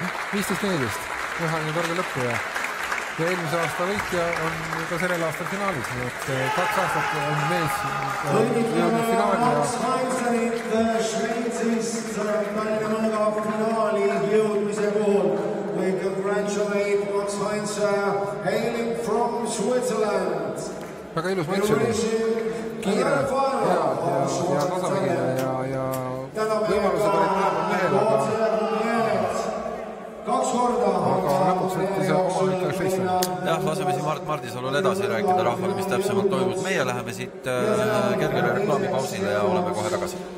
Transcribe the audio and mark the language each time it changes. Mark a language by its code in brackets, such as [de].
[et] 15-14. Üheaegne torge lõppu ja eelmise aasta võitja on ka sellel aastal finaalis, nii et 2 aastat on mees jõudnud finaali ja Max Heinzerit Šveitsist Tallinna finaali jõudmise puhul. [en] We congratulate Max Heinzer hailing from Switzerland. [et] Väga ilus matš oli. Kiire ja tasamägine ja võimalused olid mõlemad mehel, aga lõpuks võttis oma ikka Šveitslane. Jah, laseme siin Mardisalul edasi rääkida rahvale, mis täpsemalt toimub. Meie läheme siit kergele reklaamipausile ja oleme kohe tagasi.